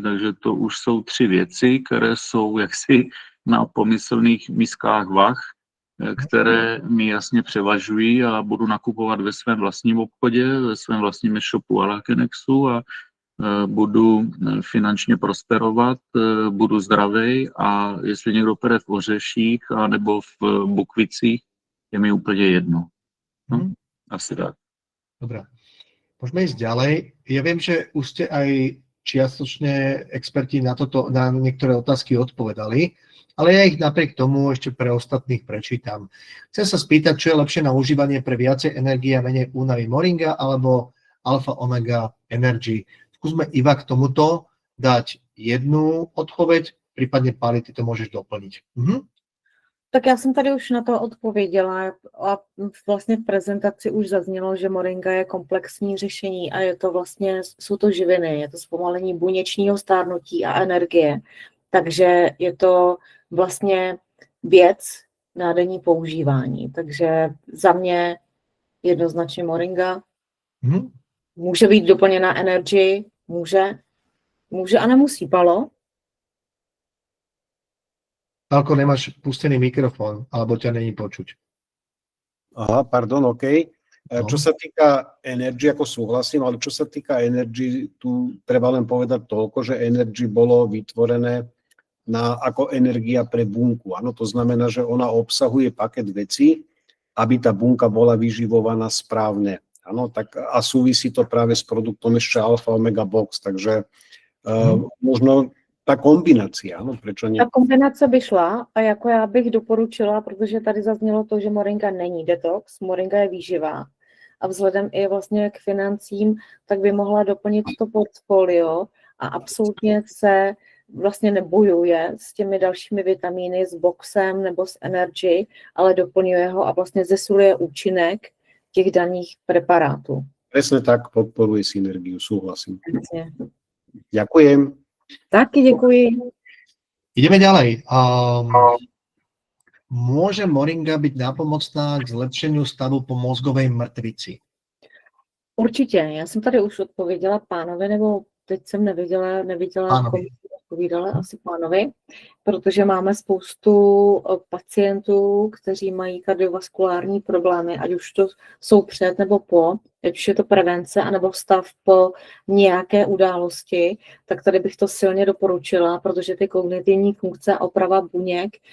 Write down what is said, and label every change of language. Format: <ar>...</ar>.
<cs>Takže to už jsou 3 věci, které jsou jaksi na pomyslných miskách vah, které mi jasně převažují a budu nakupovat ve svém vlastním obchodě, ve svém vlastním e-shopu Alagenexu a budu finančně prosperovat, budu zdravý a jestli někdo pere v ořeších a nebo v bukvicích, je mi úplně jedno. No, asi tak.</cs> <sk>Dobre. Môžeme ísť ďalej. Ja viem, že už ste aj čiastočne experti na niektoré otázky odpovedali, ale ja ich napriek tomu ešte pre ostatných prečítam. Chcem sa spýtať, čo je lepšie na užívanie pre viacej energie a menej únavy moringa alebo alfa omega energy. Skúsme Iva k tomuto dať jednu odpoveď, prípadne Pali, ty to môžeš doplniť.</sk> <cs>Tak já jsem tady už na to odpověděla a vlastně v prezentaci už zaznělo, že moringa je komplexní řešení a je to vlastně, jsou to živiny, je to zpomalení buněčního stárnutí a energie. Takže je to vlastně věc na denní používání. Takže za mě jednoznačně moringa. Může být doplněna energy, může a nemusí.</cs> <sk>Palo? Pálko, nemáš pustený mikrofón, alebo ťa není počuť. Aha, pardon, OK. Čo sa týka Energy, ako súhlasím, ale čo sa týka Energy, tu treba len povedať toľko, že Energy bolo vytvorené ako energia pre bunku. Áno, to znamená, že ona obsahuje paket vecí, aby tá bunka bola vyživovaná správne. Áno, tak a súvisí to práve s produktom ešte Alpha Omega Box, takže možno</sk> <cs>ta kombinace, ano, proč ne? Ta kombinace by šla a jako já bych doporučila, protože tady zaznělo to, že moringa není detox, moringa je výživá a vzhledem i vlastně k financím, tak by mohla doplnit to portfolio a absolutně se vlastně nebojuje s těmi dalšími vitamíny, s boxem nebo s Energy, ale doplňuje ho a vlastně zesiluje účinek těch daných preparátů.</cs> <sk>Presne tak, podporuje synergiu, súhlasím. Presne. Ďakujem.</sk> <cs>Taky děkuji.</cs> <sk>Ideme ďalej. Môže moringa byť nápomocná k zlepšeniu stavu po mozgovej mrtvici?</sk> <cs>Určitě. Já jsem tady už odpověděla pánovi, nebo teď jsem neviděla komu odpovídala, asi pánovi, protože máme spoustu pacientů, kteří mají kardiovaskulární problémy, ať už to jsou před nebo po, ať už je to prevence, anebo stav po nějaké události, tak tady bych to silně doporučila, protože ty kognitivní funkce a oprava buněk</cs>